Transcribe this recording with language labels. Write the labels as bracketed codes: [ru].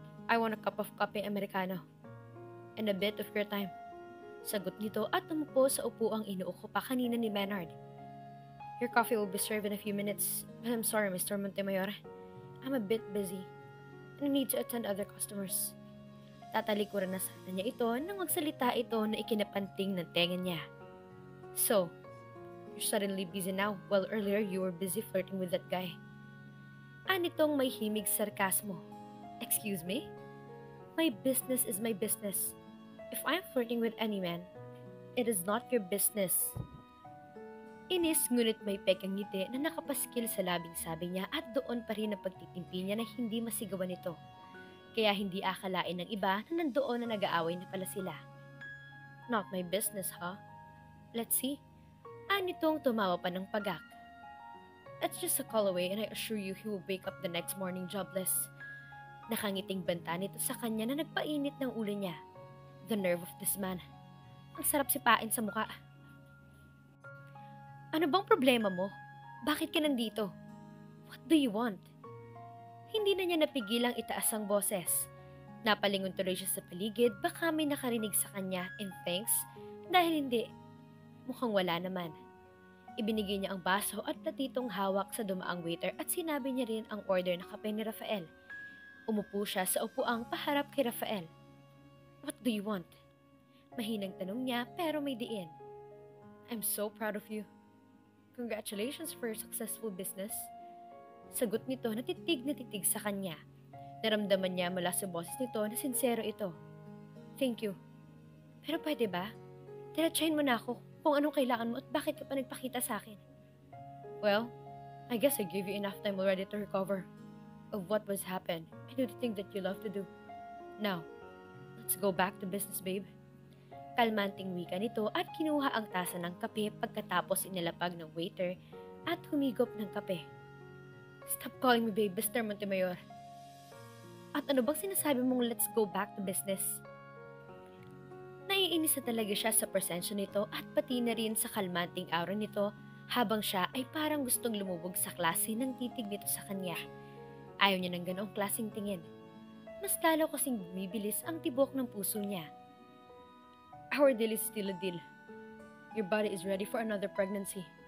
[en] I want a cup of coffee Americano. And a bit of your time. [tl] Sagot nito at umupo sa upuang inuuko pa kanina ni Maynard. [en] Your coffee will be served in a few minutes, but I'm sorry, Mr. Montemayor. I'm a bit busy, and I need to attend other customers. [tl] Tatalikuran na sana niya ito nang magsalita ito na ikinapanting ng tenga niya. [en] So, you're suddenly busy now, while earlier you were busy flirting with that guy. [tl] Anitong may himig sarkasmo. [en] Excuse me? My business is my business. If I'm flirting with any man, it is not your business. [tl] Inis ngunit may pekang ngiti na nakapaskil sa labing sabi niya at doon pa rin ang pagtitimpi niya na hindi masigawan nito. Kaya hindi akalain ng iba na nandoon na nag-aaway na pala sila. [en] Not my business, huh? Let's see. [tl] Anitong tumawa pa ng pagak. [en] It's just a call away and I assure you he will wake up the next morning jobless. [tl] Nakangiting banta nito sa kanya na nagpainit ng ulo niya. [en] The nerve of this man. [tl] Ang sarap sipain sa muka. Ano bang problema mo? Bakit ka nandito? [en] What do you want? [tl] Hindi na niya napigilang itaas ang boses. Napalingon tuloy siya sa paligid, baka may nakarinig sa kanya in thanks, dahil hindi. Mukhang wala naman. Ibinigay niya ang baso at platitong hawak sa dumaang waiter at sinabi niya rin ang order na kape ni Rafael. Umupo siya sa upuang paharap kay Rafael. [en] What do you want? [tl] Mahinang tanong niya pero may diin. [en] I'm so proud of you. Congratulations for your successful business. [tl] Sagot nito na titig sa kanya. Naramdaman niya mula sa boses nito na sincero ito. [en] Thank you. [tl] Pero pwede ba? Diretsahin mo na ako kung anong kailangan mo at bakit ka pa nagpakita sa akin. [en] Well, I guess I gave you enough time already to recover of what was happened and do the thing that you love to do. Now, let's go back to business, babe. [tl] Kalmanting wika nito at kinuha ang tasa ng kape pagkatapos inilapag ng waiter at humigop ng kape. [en] Stop calling me babe, Mr. Montemayor. [tl] At ano bang sinasabi mong [en] let's go back to business? [tl] Naiinis na talaga siya sa presensya nito at pati na rin sa kalmanting aura nito habang siya ay parang gustong lumubog sa klase ng titig nito sa kanya. Ayaw niya ng ganoong klaseng tingin. Mas lalo kasing bumibilis ang tibok ng puso niya. [en] Our deal is still a deal. Your body is ready for another pregnancy.